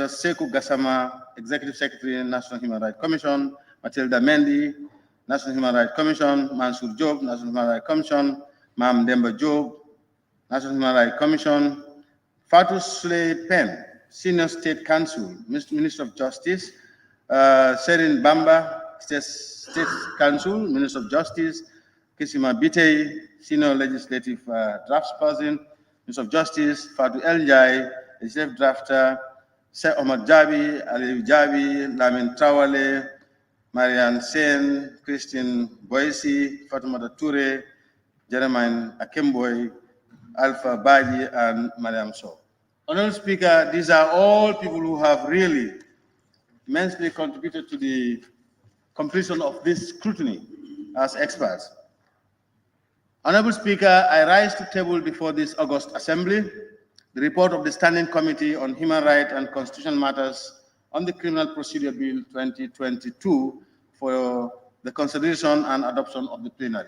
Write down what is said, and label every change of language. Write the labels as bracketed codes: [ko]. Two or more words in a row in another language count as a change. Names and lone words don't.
[en] Sekou Gassama, Executive Secretary, National Human Rights Commission, Matilda Mendy, National Human Rights Commission, Mansour Job, National Human Rights Commission, Mam Demba Job, National Human Rights Commission, Fatou Souley Pen, Senior State Counsel, Minister of Justice, Serin Bamba, State Counsel, Minister of Justice, Kisima Bitey, Senior Legislative Draftsperson, Minister of Justice, Fatou El Jai, Executive Drafter, Sir Omar Jabi, Ali Jabi, Lamin Trawale, Marianne Sen, Christine Boisi, Fatimata Toure, Jeremiah Akemboy, Alpha Baji, and Mariam So. Honorable Speaker, these are all people who have really immensely contributed to the completion of this scrutiny as experts. Honorable Speaker, I rise to table before this August Assembly the report of the Standing Committee on Human Rights and Constitutional Matters on the Criminal Procedure Bill 2022 for the consideration and adoption of the plenary.